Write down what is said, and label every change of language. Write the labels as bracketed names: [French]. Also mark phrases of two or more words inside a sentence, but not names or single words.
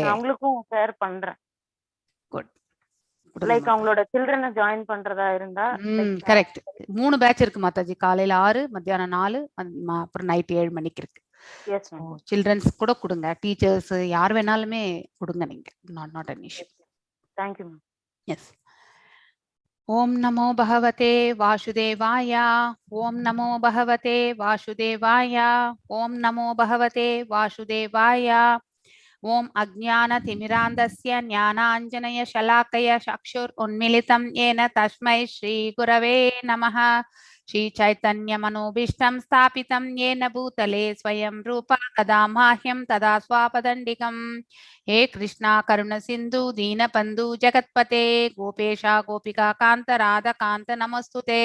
[Tamil] அவங்களுக்கும் ஷேர் பண்றேன். குட். லைக் அவங்களோட [English] children join [Tamil] பண்றதா இருந்தா. கரெக்ட். 3 பேட்ச் இருக்கு மாதாஜி. காலையில 6, மத்தியானம் 4, அப்புறம் நைட் 7 மணிக்கு இருக்கு. சில்ட்ரன்ஸ் கூட கொடுங்க, டீச்சர்ஸ் யார் வேணாலுமே கொடுங்க நீங்க. [English] நாட் an issue. Thank you. Yes. [Sanskrit] ॐ नमो भगवते वासुदेवाय. ॐ नमो भगवते वासुदेवाय. ॐ नमो भगवते वासुदेवाय. ॐ अज्ञानतिमिरान्धस्य ज्ञानाञ्जन शलाकया चक्षुर् उन्मीलितं येन तस्मै श्री गुरवे नमः. श्री चैतन्य मनोभीष्टं स्थापितं येन भूतले स्वयं रूपा कदा माह्यं तदा स्वापदण्डिकं. हे कृष्णा करुण सिन्धु दीनबन्धु जगत्पते गोपेशा गोपिका कान्त राधा कान्त नमस्तुते.